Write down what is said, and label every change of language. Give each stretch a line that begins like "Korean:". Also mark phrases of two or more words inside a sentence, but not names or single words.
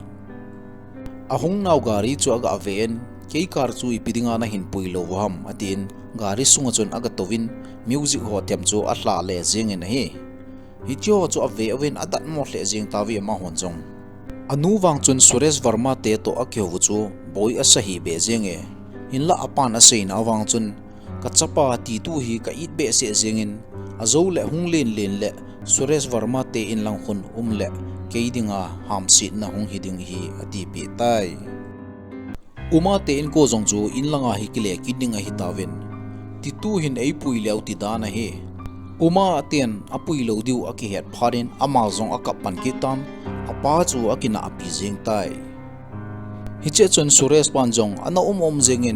Thado Chin: ahung nau gari chu aga aven kei kar chu ipidinga na hin puilo wam atin gari sunga chun aga tovin music ho tem chu a hla le jing in hi hitio chu ave aven adat mo hle jing tawi ma hon jong anu wang chun Suresh Varma te to akyo wu chu boy a sahi be jing e in la apan a sein awang chun ka chapa ti tu hi ka it be se jingin azo le hung len len le Suresh Varma te in lang khun le keidinga ham sit na hung hiding hi ati pe tai uma te in ko jong chu in langa hi kile kidinga hi tawin ti tu hin ei pui leu ti dana he uma aten apui lo diu aki het pharin ama jong akapan kitan apa chu akina api jing tai hiche chun Suresh panjong ana jengin